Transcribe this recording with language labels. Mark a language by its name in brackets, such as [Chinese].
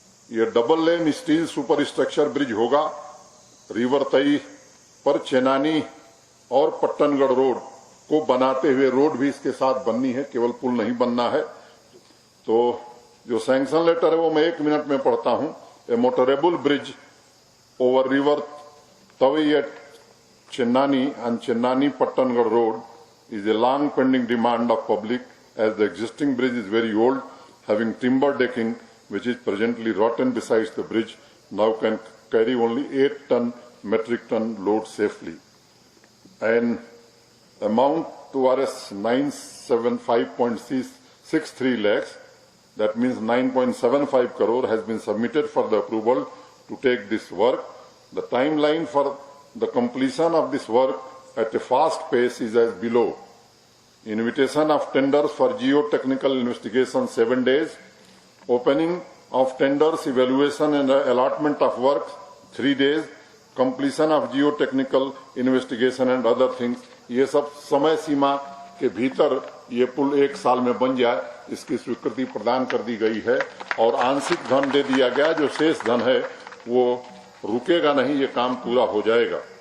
[Hindi] यह double lane steel super structure bridge होगा। River तई पर चेनानी और पट्टनगढ़ रोड को बनाते हुए रोड भी इसके साथ बननी है, केवल पुल नहीं बनना है। तो जो सैंक्शन लेटर है वो मैं 1 मिनट में पढ़ता हूं। [English] A motorable bridge over river Tawi at Chenani and Chenani Pattangarh road is a long pending demand of public, as the existing bridge is very old, having timber decking which is presently rotten besides the bridge now can carry only 8 metric ton load safely. And amount to Rs 975.63 lakhs, that means 9.75 crore, has been submitted for the approval to take this work. The timeline for the completion of this work at a fast pace is as below. Invitation of tenders for geotechnical investigation 7 days. Opening of tenders, evaluation and allotment of work 3 days. Completion of geotechnical investigation and other things. [Hindi] ये सब समय सीमा के भीतर ये पुल 1 साल में बन जाए, इसकी स्वीकृति प्रदान कर दी गई है। और आंशिक धन दे दिया गया, जो शेष धन है वो रुकेगा नहीं, ये काम पूरा हो जाएगा।